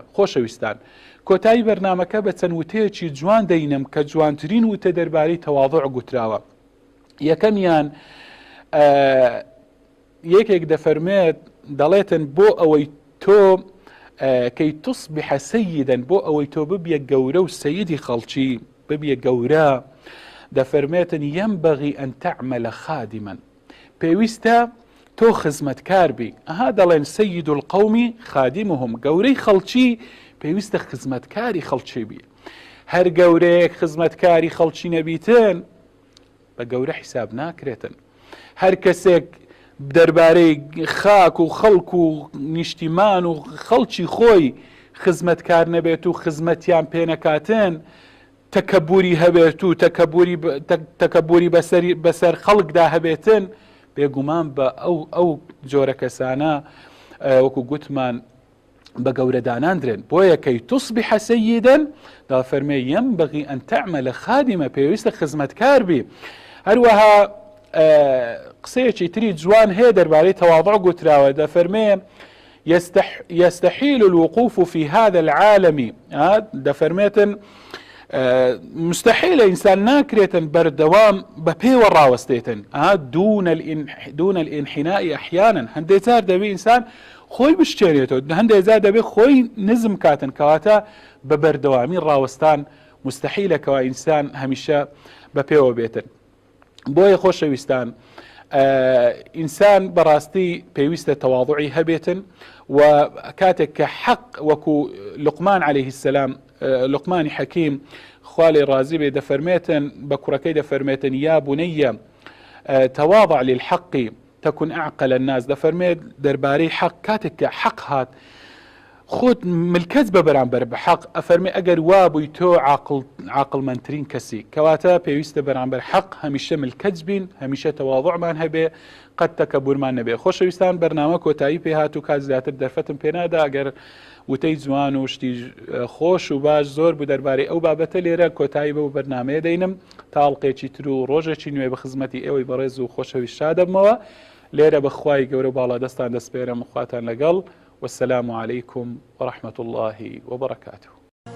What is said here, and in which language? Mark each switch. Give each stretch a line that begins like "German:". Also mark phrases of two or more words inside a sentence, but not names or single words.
Central Kurdish: خۆشەویستان، کۆتایی بەرنامەکە بە چەند وتەیەکی جوان دەینم کە جوانترین وتە دەربارەی تەواضع گوتراوە. یەکەمیان یەکێک دەفەرمێت، دەڵێتن بۆ ئەوەی تۆ
Arabic: کەی تصبح سەیدەن،
Central Kurdish: بۆ ئەوەی تۆ ببیە گەورە و سەیدی خەڵکی، ببیە گەورە، دەفەرمێتن
Arabic: ينبغي أن تعمل خادما،
Central Kurdish: پێویستە تۆ خزمەتکار بی. دەڵێن
Arabic: سەید القومی خادمهم،
Central Kurdish: گەورەی خەڵکی پێویستە خزمەتکاری خەڵکی بی. هەر گەورەیەک خزمەتکاری خەڵکی نەبیتن بە گەورە حیساب ناکرێتن. هەر کەسێک دەربارەی خاک و خەڵک و نیشتیمان و خەڵکی خۆی خزمەتکار نەبێت و خزمەتیان پێ نەکاتن، تەکەبوری هەبێت و تەکەبوری بەسەر خەڵکدا هەبێتن، بێگومان بە ئەو جۆرە کەسانە وەکو گوتمان بە گەورەداناندرێن. بۆیە
Arabic: کەی تصبح سەیدەن،
Central Kurdish: دەفەرمێ
Arabic: ينبغي أن تعمل خادمە،
Central Kurdish: پێویستە خزمەتکار بی. هەروەها قسەیەکی تری جوان هەیە دەربارەی تەواضع گوتراوە، دەفەرمێ
Arabic: يستحيل الوقوف في هذا العالم،
Central Kurdish: دەفەرمێتن مستحيل إنسان ناكريتن بردوام بپێوە ڕاوەستێتن،
Arabic: دون الانحناء أحيانا.
Central Kurdish: هەندێک جار دەبێ ئینسان خۆی بشتێنێتەوە، هەندێک جار دەبێ خۆی نزم کاتن، کەواتە بە بەردەوامی ڕاوەستان مستحیلەکەوە ئینسان هەمیشە بەپێوە بێتن. بۆیە خۆشەویستان، ئینسان بەڕاستی پێویستە تەواضعی هەبێتن، و کاتێک کە حەق وەکو لوقمان
Arabic: عليه السلام،
Central Kurdish: لوقمانی حەکیم خوا لێ ڕازی بێ، دەفەرمێتن بە کوڕەکەی دەفەرمێتن
Arabic: یا بنەیە تەواضع للحەق تكن أعقل الناس،
Central Kurdish: دەفەرمێت دەربارەی حەق، کاتێک کە حەق هات خۆت ملکەت بە بەرامبەر بە حەق ئەفەرمێ ئەگەر وا بووی تۆ عاقڵمەندترین کەسی کەواتە پێویستە بەرامبەر حەق هەمیشە ملکەت بین هەمیشە تەواضوعمان هەبێ قەت تەکەببورمان نەبێ. خۆشەویستان بەرنامە کۆتایی پێ هات و کات زیاتر دەرفەتم پێنادا ئەگەر وتەی جوان و شتی خۆش و باش زۆر بوو دەربارەی ئەو بابەتە لێرە کۆتایی بە و بەرنامەیە دەینم تاڵقێکی تر و ڕۆژێکی نوێ بە خزمەتی ئێوەی بەڕێز و خۆشەویست دەبمەوە لێرە بەخوای گەورە باڵا دەستان دەسپێرم خواتان لەگەڵ
Arabic: والسلام عليكم ورحمة الله وبركاته.